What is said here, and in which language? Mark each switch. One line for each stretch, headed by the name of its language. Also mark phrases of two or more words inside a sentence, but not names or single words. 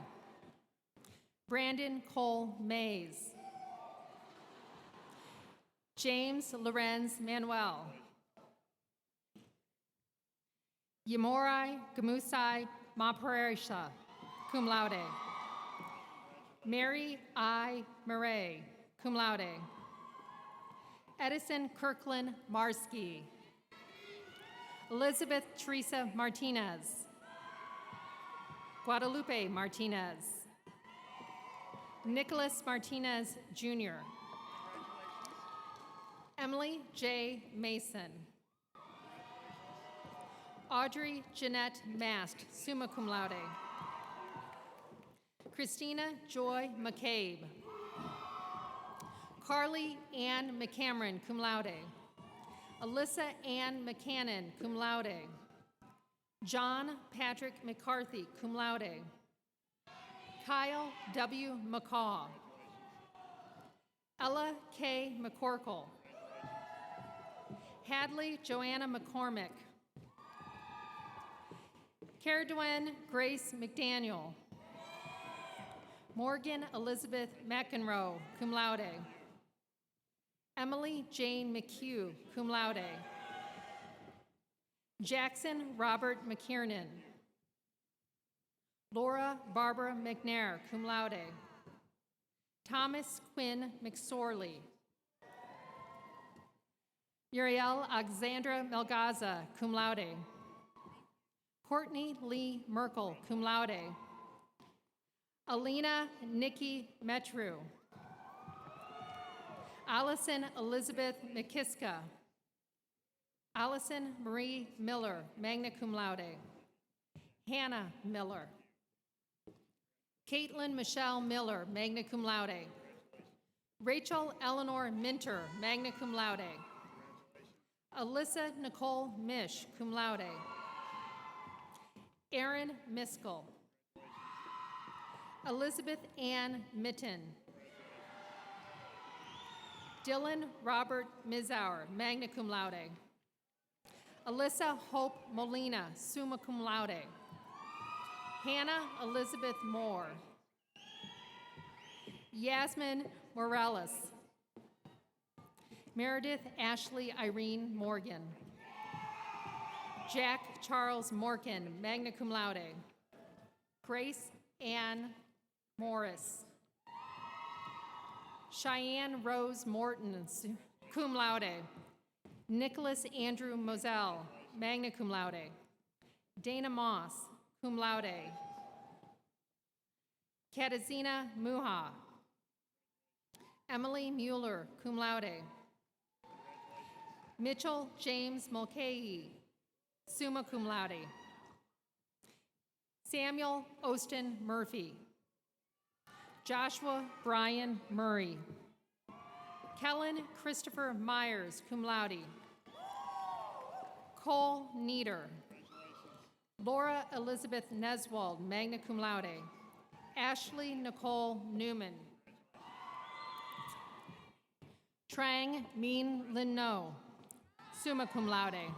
English: Brandon Cole Mays. James Lorenz Manuel. Yamorai Gamusai Maparisha,
Latin: cum laude.
English: Mary I. Murray,
Latin: cum laude.
English: Edison Kirkland Marsky. Elizabeth Teresa Martinez. Guadalupe Martinez. Nicholas Martinez, Jr. Emily J. Mason. Audrey Jeanette Mast,
Latin: summa cum laude.
English: Christina Joy McCabe. Carly Ann McCameron,
Latin: cum laude.
English: Alyssa Ann McCannon,
Latin: cum laude.
English: John Patrick McCarthy,
Latin: cum laude.
English: Kyle W. McCaw. Ella K. McCorkle. Hadley Joanna McCormick. Caradwen Grace McDaniel. Morgan Elizabeth McEnroe,
Latin: cum laude.
English: Emily Jane McHugh,
Latin: cum laude.
English: Jackson Robert McKiernan. Laura Barbara McNair,
Latin: cum laude.
English: Thomas Quinn McSorley. Uriel Alexandra Melgaza,
Latin: cum laude.
English: Courtney Lee Merkel,
Latin: cum laude.
English: Alina Nikki Metru. Allison Elizabeth McKiska. Allison Marie Miller,
Latin: magna cum laude.
English: Hannah Miller. Caitlin Michelle Miller,
Latin: magna cum laude.
English: Rachel Eleanor Minter,
Latin: magna cum laude.
English: Alyssa Nicole Mish,
Latin: cum laude.
English: Erin Miskell. Elizabeth Ann Mitten. Dylan Robert Mizauer,
Latin: magna cum laude.
English: Alyssa Hope Molina,
Latin: summa cum laude.
English: Hannah Elizabeth Moore. Yasmin Morales. Meredith Ashley Irene Morgan. Jack Charles Morgan,
Latin: magna cum laude.
English: Grace Ann Morris. Cheyenne Rose Morton,
Latin: cum laude.
English: Nicholas Andrew Moselle,
Latin: magna cum laude.
English: Dana Moss,
Latin: cum laude.
English: Katazina Muha. Emily Mueller,
Latin: cum laude.
English: Mitchell James Mulcahy,
Latin: summa cum laude.
English: Samuel Austin Murphy. Joshua Brian Murray. Kellen Christopher Myers,
Latin: cum laude.
English: Cole Nieder. Laura Elizabeth Neswald,
Latin: magna cum laude.
English: Ashley Nicole Newman. Trang Min Lin No,
Latin: summa cum laude.